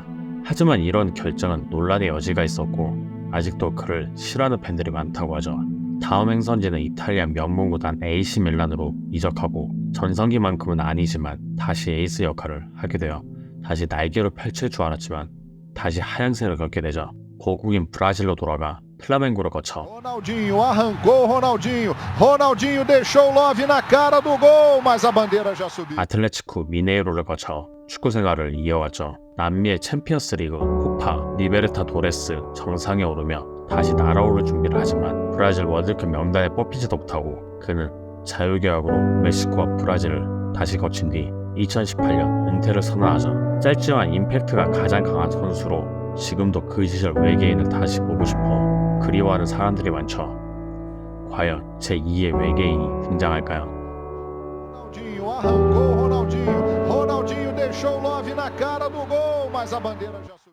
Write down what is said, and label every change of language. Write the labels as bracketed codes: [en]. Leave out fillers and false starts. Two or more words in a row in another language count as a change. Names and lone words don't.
[ko] 하지만 이런 결정은 논란의 여지가 있었고 아직도 그를 싫어하는 팬들이 많다고 하죠. 다음 행선지는 이탈리아 명문구단 AC 밀란으로 이적하고 전성기만큼은 아니지만 다시 에이스 역할을 하게 되어 다시 날개를 펼칠 줄 알았지만 다시 하향세를 걷게 되죠. 고국인 브라질로 돌아가 플라멩고를 거쳐 [pt] Ronaldinho arrancou, Ronaldinho deixou Love na cara do gol, mas a bandeira já subiu. [ko] 아틀레티코 미네이로를 거쳐 축구 생활을 이어왔죠. 남미의 챔피언스 리그, 코파, 리베르타도레스 정상에 오르며 다시 날아오를 준비를 하지만 브라질 월드컵 명단에 뽑히지도 못하고 그는 자유계약으로 멕시코와 브라질을 다시 거친 뒤 2018년 은퇴를 선언하죠. 짧지만 임팩트가 가장 강한 선수로 지금도 그 시절 외계인을 다시 보고 싶어 그리워하는 사람들이 많죠. 과연 제2의 외계인이 등장할까요? [pt] Ronaldinho arrancou, Ronaldinho deixou Love na cara do gol, mas a bandeira já subiu.